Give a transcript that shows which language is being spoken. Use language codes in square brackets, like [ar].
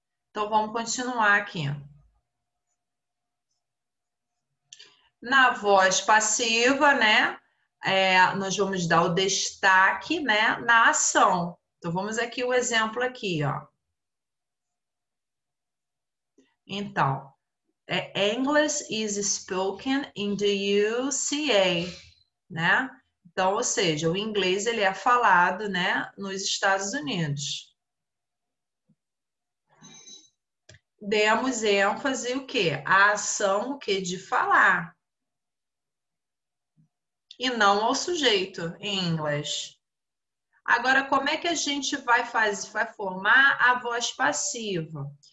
[pt] Então, vamos continuar aqui. Na voz passiva, né, nós vamos dar o destaque, né, na ação. Então, vamos aqui o exemplo aqui, ó. [en] Então, English is spoken in the USA, né? [pt] Então, ou seja, o inglês ele é falado, né, nos Estados Unidos. Demos ênfase o quê? A ação o quê? De falar. E não ao sujeito em inglês. Agora, como é que a gente vai formar a voz passiva?